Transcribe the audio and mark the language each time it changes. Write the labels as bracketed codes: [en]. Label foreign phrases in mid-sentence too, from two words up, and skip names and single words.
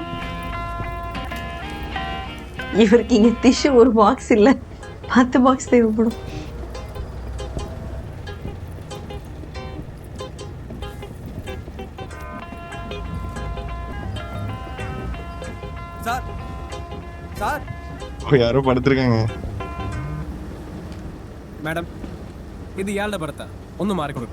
[ta] இவருக்கு இங்க டிஷ்யூ ஒரு பாக்ஸ் இல்ல, 10 பாக்ஸ் தேவைப்படும். [ml] സാർ, സാർ. [ta] யாரோ படுத்திருக்காங்க. [ml] മാഡം, ഇത് ഇയാളുടെ ഭർത്താ, ഒന്ന് മാറിക്കൊടുക്കും.